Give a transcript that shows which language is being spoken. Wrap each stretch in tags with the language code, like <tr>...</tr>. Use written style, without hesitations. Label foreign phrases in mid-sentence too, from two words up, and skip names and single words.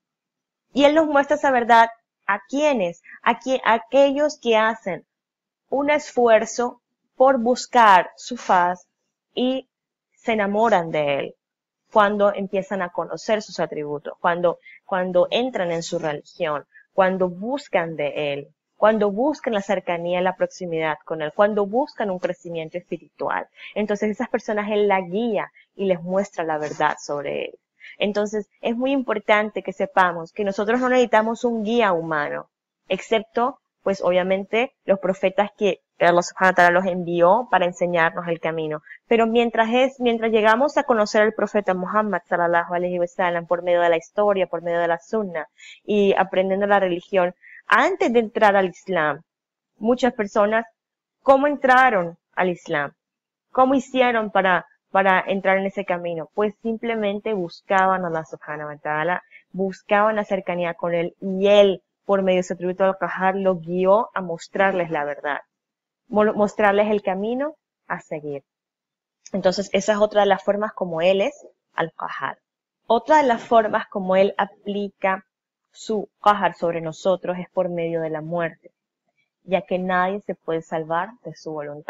<es>Y Él nos muestra esa verdad ¿a quiénes? A aquellos que hacen un esfuerzo por buscar su faz y se enamoran de Él cuando empiezan a conocer sus atributos, cuando entran en su religión, cuando buscan de Él, cuando buscan la cercanía y la proximidad con Él, cuando buscan un crecimiento espiritual. Entonces esas personas Él la guía y les muestra la verdad sobre Él. Entonces es muy importante que sepamos que nosotros no necesitamos un guía humano, excepto pues obviamente los profetas que Allah</es> <ar>سبحانه وتعالى</ar> <es>los envió para enseñarnos el camino. Pero mientras llegamos a conocer al profeta Muhammad</es> <ar>صلى الله عليه وسلم</ar> <es>por medio de la historia, por medio de la sunna y aprendiendo la religión, antes de entrar al Islam, muchas personas, ¿cómo entraron al Islam? ¿Cómo hicieron para entrar en ese camino? Pues simplemente buscaban a Allah</es> <ar>سبحانه وتعالى,</ar> <es>buscaban la cercanía con Él y Él, por medio de su atributo al-Qahhar, lo guió a mostrarles la verdad, mostrarles el camino a seguir. Entonces, esa es otra de las formas como Él es al-Qahhar. Otra de las formas como Él aplica su Qahhar sobre nosotros es por medio de la muerte, ya que nadie se puede salvar de su voluntad.</es>